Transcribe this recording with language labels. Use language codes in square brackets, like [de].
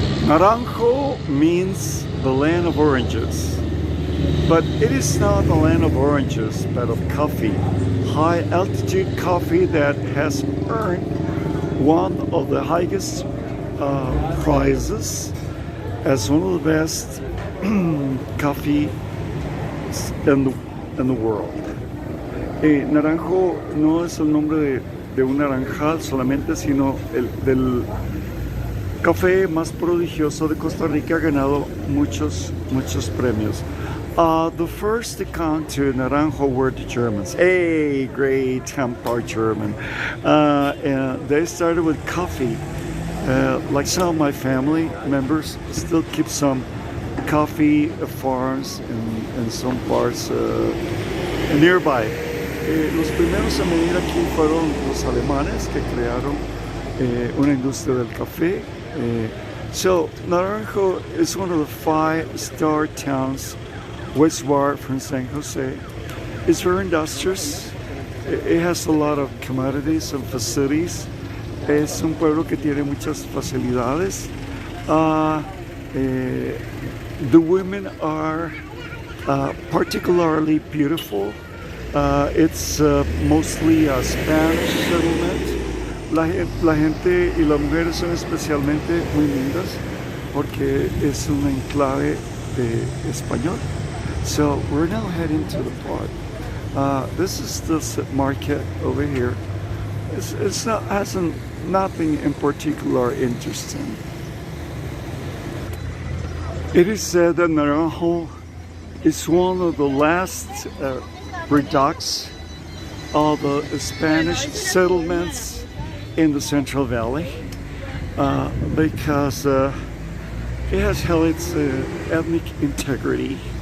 [en] Naranjo means the land of oranges, but it is not the land of oranges, but of coffee. High altitude coffee that has earned one of the highest prizes as one of the best coffee in the world. [es] Naranjo no es el nombre de un naranjal solamente, sino del café más prodigioso de Costa Rica. Ha ganado muchos premios. [en] The first to come to Naranjo were the Germans. Hey, great Tampa German. And they started with coffee. Like some of my family members still keep some coffee farms in some parts nearby. [es] Los primeros en venir aquí fueron los alemanes que crearon una industria del café. [en] So Naranjo is one of the 5-star towns westward from San Jose. It's very industrious. It has a lot of commodities and facilities. [es] Es un pueblo que tiene muchas facilidades. [en] The women are particularly beautiful. It's mostly a Spanish settlement. [es] La gente y las mujeres son especialmente muy lindas porque es un enclave de español. [en] So we're now heading to the park. This is the market over here. It's not, nothing in particular interesting. It is said that Naranjo is one of the last redoubts of the Spanish settlements in the Central Valley because it has held its ethnic integrity.